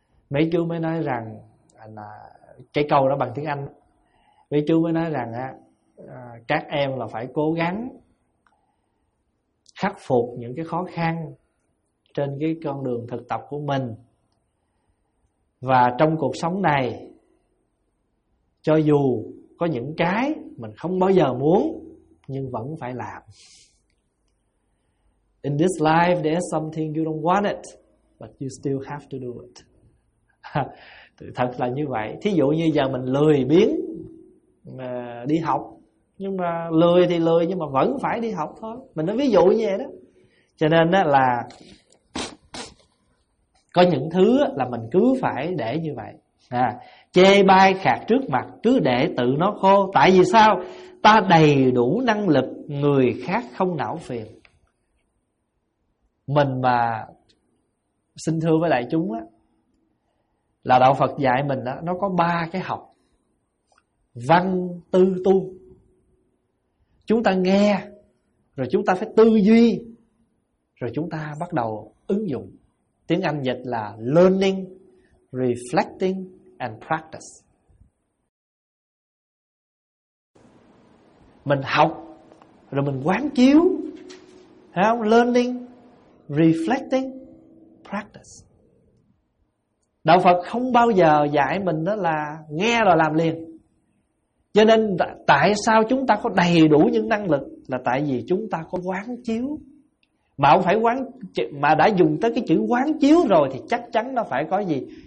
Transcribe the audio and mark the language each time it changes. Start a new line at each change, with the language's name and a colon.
Vietnamese: Mấy chú mới nói rằng, cái câu đó bằng tiếng Anh, mấy chú mới nói rằng các em là phải cố gắng khắc phục những cái khó khăn trên cái con đường thực tập của mình. Và trong cuộc sống này, cho dù có những cái mình không bao giờ muốn nhưng vẫn phải làm.
English: In this life there's something you don't want it, but you still have to do it.
Vietnamese: Thật là như vậy. Thí dụ như giờ mình lười biếng đi học, nhưng mà lười thì lười nhưng mà vẫn phải đi học thôi. Mình nói ví dụ như vậy đó. Cho nên là có những thứ là mình cứ phải để như vậy. Chê bai khạc trước mặt cứ để tự nó khô. Tại vì sao? Ta đầy đủ năng lực, người khác không não phiền. Mình mà xin thưa với đại chúng á, là đạo Phật dạy mình á, nó có ba cái học: văn, tư, tu. Chúng ta nghe, rồi chúng ta phải tư duy, rồi chúng ta bắt đầu ứng dụng. Tiếng Anh dịch là
English: learning, reflecting and practice.
Vietnamese: Mình học rồi mình quán chiếu, thấy không?
English: Learning, reflecting, practice.
Vietnamese: Đạo Phật không bao giờ dạy mình đó là nghe rồi làm liền. Cho nên tại sao chúng ta có đầy đủ những năng lực là tại vì chúng ta có quán chiếu. Mà không phải quán, mà đã dùng tới cái chữ quán chiếu rồi thì chắc chắn nó phải có gì?